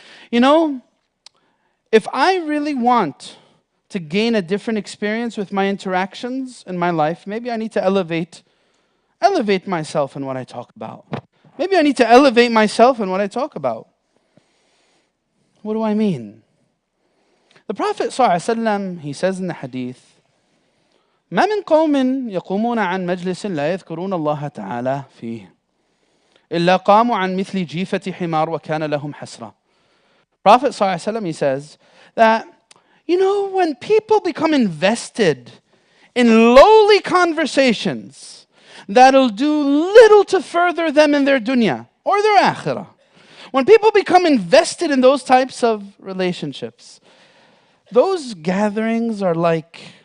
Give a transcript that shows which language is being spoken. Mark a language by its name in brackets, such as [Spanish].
[English] You know, if I really want to gain a different experience with my interactions in my life, maybe I need to elevate myself in what I talk about. Maybe I need to elevate myself in what I talk about. What do I mean? The Prophet ﷺ, he says in the hadith, [Arabic] ما من قوم يقومون عن مجلس لا يذكرون الله تعالى فيه إلا قاموا عن مثل جيفة حمار وكان لهم حسرة. [English] Prophet ﷺ, he says that, you know, when people become invested in lowly conversations that'll do little to further them in their dunya or their akhirah, when people become invested in those types of relationships, those gatherings are like,